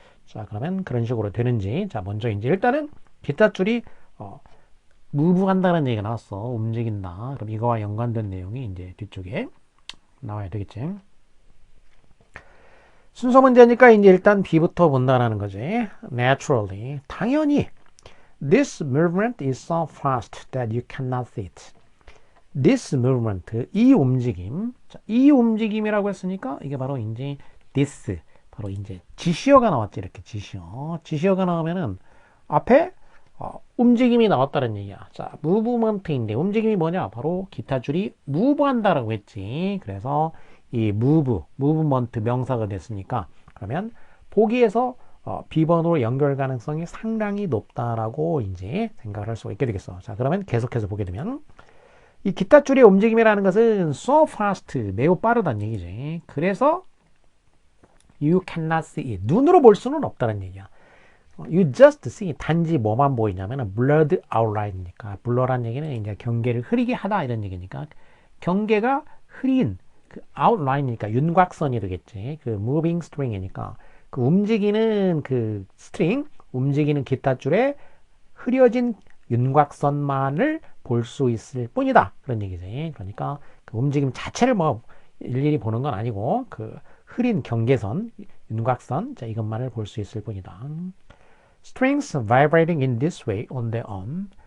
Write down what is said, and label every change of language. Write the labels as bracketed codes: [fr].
[ko] 자, 그러면 그런 식으로 되는지, 자, 먼저 이제 일단은 기타 줄이 무브한다는 얘기가 나왔어. 움직인다. 그럼 이거와 연관된 내용이 이제 뒤쪽에 나와야 되겠지. 순서 문제니까 이제 일단 B부터 본다라는 거지. Naturally. 당연히. [en] This movement is so fast that you cannot see it. This movement. [ko] 이 움직임. 자, 이 움직임이라고 했으니까 이게 바로 이제 this. 바로 이제 지시어가 나왔지. 이렇게 지시어. 지시어가 나오면은 앞에 움직임이 나왔다는 얘기야. 자, movement인데 움직임이 뭐냐? 바로 기타 줄이 move 한다라고 했지. 그래서 이 movement 명사가 됐으니까 그러면 보기에서 B번으로 연결 가능성이 상당히 높다라고 이제 생각을 할 수가 있게 되겠어. 자, 그러면 계속해서 보게 되면 이 기타 줄의 움직임이라는 것은 [en] so fast, [ko] 매우 빠르다는 얘기지. 그래서 [en] you cannot see it. [ko] 눈으로 볼 수는 없다는 얘기야. [en] You just see, [ko] 단지 뭐만 보이냐면 [en] blurred outline [ko] 이니까, blur란 얘기는 이제 경계를 흐리게 하다 이런 얘기니까 경계가 흐린 그 outline이니까 윤곽선이 되겠지. 그 [en] moving string [ko] 이니까 그 움직이는 그 스트링, 움직이는 기타 줄에 흐려진 윤곽선만을 볼 수 있을 뿐이다. 그런 얘기지. 그러니까 그 움직임 자체를 뭐 일일이 보는 건 아니고 그 흐린 경계선, 윤곽선, 자, 이것만을 볼 수 있을 뿐이다. [en] Strings vibrating in this way on their own.